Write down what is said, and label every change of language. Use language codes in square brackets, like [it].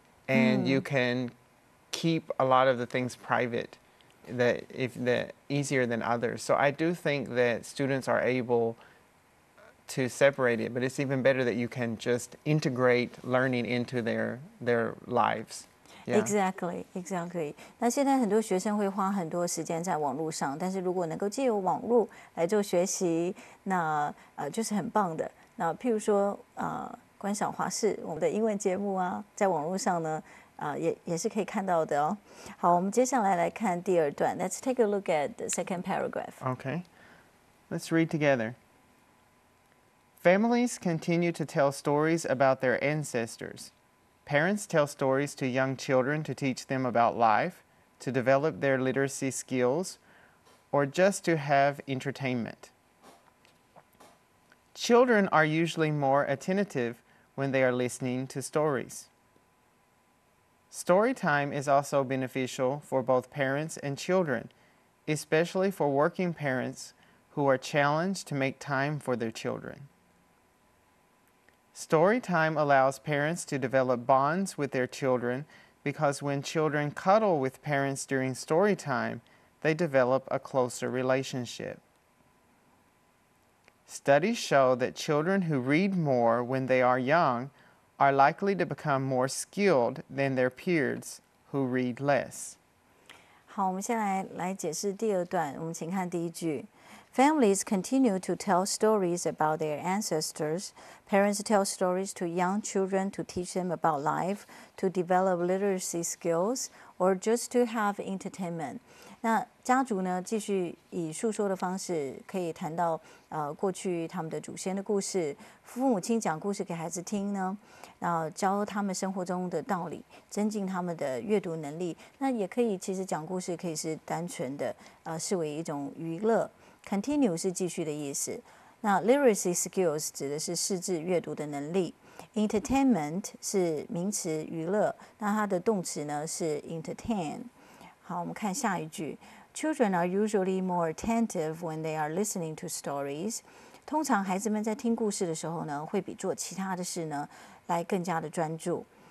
[en] And you can keep a lot of the things private, that easier than others. So I do think that students are able to separate it, but it's even better that you can just integrate learning into their lives. Yeah. Exactly. [zh] 那现在很多学生会花很多时间在网络上，但是如果能够借由网络来做学习，那就是很棒的。那譬如说观赏华视我们的英文节目啊，在网络上呢也是可以看到的哦。好，我们接下来来看第二段。 [en] Let's take a look at the second paragraph. Okay. Let's read together. Families continue to tell stories about their ancestors. Parents tell stories to young children to teach them about life, to develop their literacy skills, or just to have entertainment. Children are usually more attentive when they are listening to stories. Story time is also beneficial for both parents and children, especially for working parents who are challenged to make time for their children. Story time allows parents to develop bonds with their children because when children cuddle with parents during story time, they develop a closer relationship. Studies show that children who read more when they are young are likely to become more skilled than their peers who read less. [zh] 好，我们先来解释第二段。我们请看第一句。 [en] Families continue to tell stories about their ancestors. Parents tell stories to young children to teach them about life, to develop literacy skills, or just to have entertainment. [zh] 那家族呢，继续以述说的方式，可以谈到过去他们的祖先的故事。父母亲讲故事给孩子听呢，然后教他们生活中的道理，增进他们的阅读能力。那也可以，其实讲故事可以是单纯的视为一种娱乐。 Continue 是继续的意思。那 literacy skills 指的是识字阅读的能力。 Entertainment 是名词娱乐，那它的动词呢是 entertain。好，我们看下一句。 [en] Children are usually more attentive when they are listening to stories. [zh] 通常孩子们在听故事的时候呢，会比做其他的事呢来更加的专注。